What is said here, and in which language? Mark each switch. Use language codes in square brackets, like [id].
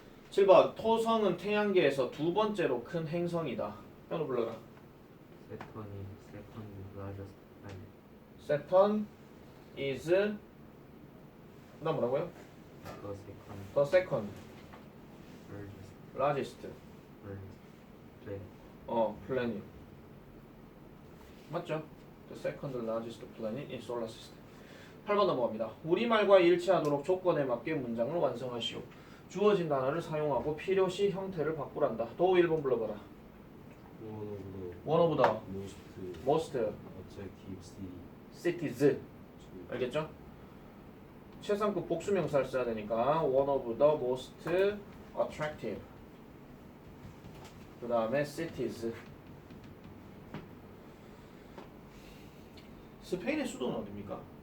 [ko] 7번 토성은 태양계에서 두 번째로 큰 행성이다. 현우 불러라. [en] Saturn is second largest planet. Saturn is [ko] 나 뭐라고요? [en] The The second second largest largest planet. planet [ko] 맞죠? [en] The second largest planet in solar system. [ko] 8번 넘어갑니다. 우리말과 일치하도록 조건에 맞게 문장을 완성하시오. 주어진 단어를 사용하고 필요시 형태를 바꾸란다. 도 1번 불러봐라. [en] One One of of the the most most attractive cities. to [ko] 알겠죠? 최상급 복수명사를 써야 되니까 [en] one of the most attractive. [ko] 그 다음에 cities. 스페인의 수도는 어디입니까?